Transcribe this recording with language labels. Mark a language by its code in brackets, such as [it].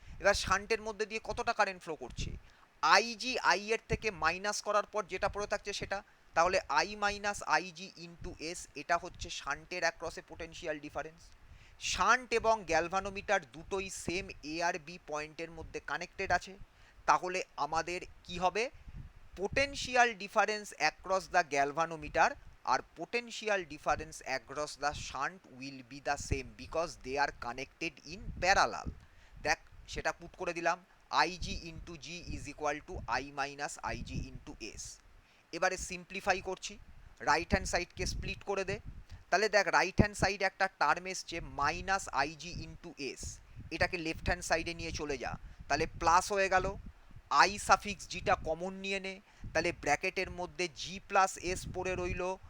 [bn] এবার শান্টের মধ্যে দিয়ে কতটা কারেন্ট ফ্লো করছে? আইজি আই এর থেকে মাইনাস করার পর যেটা পড়ে থাকছে সেটা, তাহলে I minus IG into S, এটা হচ্ছে শান্টের অ্যাক্রসে পোটেনশিয়াল ডিফারেন্স। শান্ট এবং গ্যালভানোমিটার দুটোই সেম এ আর বি পয়েন্টের মধ্যে কানেক্টেড আছে। তাহলে আমাদের কি হবে? [en] potential difference across the galvanometer or potential difference across the shunt will be the same because they are connected in parallel. [bn] দেখ, সেটা পুট করে দিলাম, [en] ig into g is equal to I minus ig into s। [bn] এবারে simplify করছি, right hand সাইডকে split করে দে। তাহলে দেখ, right hand সাইডে একটা টার্ম এসছে মাইনাস আইজি ইন্টু এস, এটাকে লেফট হ্যান্ড সাইডে নিয়ে চলে যা, তাহলে প্লাস হয়ে গেল। আই সাফিক্স জিটা কমন নিয়ে নে, তাহলে ব্র্যাকেটের মধ্যে জি প্লাস এস পড়ে রইল।